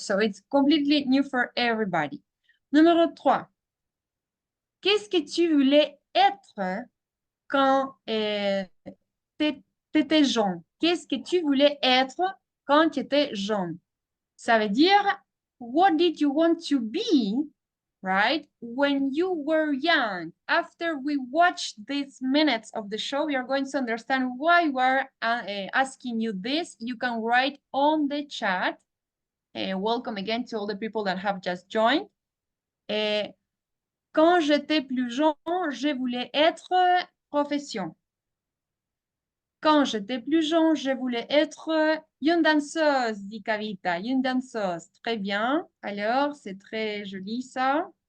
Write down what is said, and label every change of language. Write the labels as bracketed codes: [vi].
[en] So it's completely new for everybody. [fr] Numéro 3. Qu'est-ce que tu voulais être quand t'étais jeune? Qu'est-ce que tu voulais être quand tu étais jeune? Ça veut dire, [en] what did you want to be, right? When you were young. After we watch these minutes of the show, we are going to understand why we're asking you this. You can write on the chat. Welcome again to all the people that have just joined. [fr] Quand j'étais plus jeune, je voulais être profession. Quand j'étais plus jeune, je voulais être une danseuse, dit Kavita. Une danseuse. Très bien. Alors, c'est très joli ça.